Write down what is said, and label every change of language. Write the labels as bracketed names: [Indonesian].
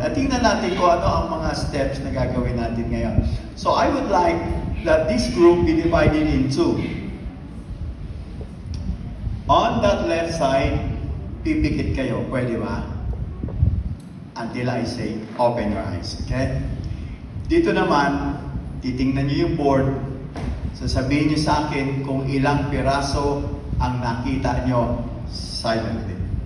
[Filipino] At tingnan natin kung ano ang mga steps na gagawin natin ngayon. [English] So I would like that this group be divided in 2. On that left side, [Filipino] pipikit kayo. Pwede ba? [English] Until I say, open your eyes. [Filipino] Okay? Dito naman, titingnan nyo yung board. Sasabihin nyo sa akin kung ilang piraso ang nakita nyo silently.